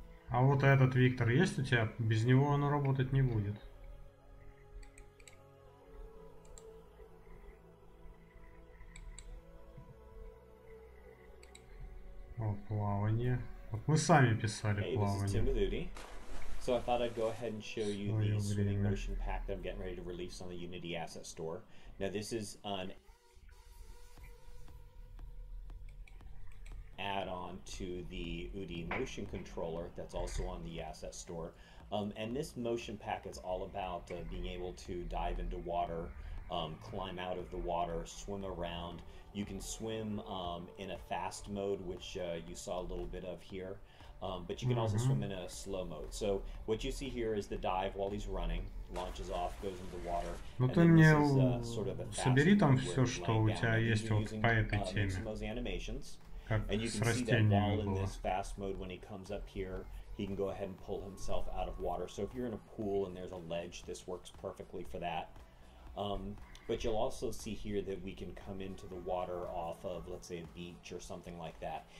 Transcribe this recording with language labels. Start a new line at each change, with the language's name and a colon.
Russian: А вот этот Виктор есть у тебя? Без него оно работать не будет. О, плавание. Вот мы сами писали плавание.
English: So I thought I'd go ahead and show you the swimming motion pack that I'm getting ready to release on the Unity Asset Store. Now this is an add-on to the UDI motion controller that's also on the Asset Store. And this motion pack is all about being able to dive into water, climb out of the water, swim around. You can swim in a fast mode, which you saw a little bit of here. But you can also swim in a slow mode. So what you see here is the dive while he's running, launches off, goes into the water.
Russian: Ну ты мне собери там все, что у тебя есть вот по этой теме.
English: And you can see that while in this fast mode, when he comes up here, he can go ahead and pull himself out of water. So if you're in a pool and there's a ledge, this works perfectly for that. But you'll also see here that we can come into the water off of, let's say, a beach or something like that.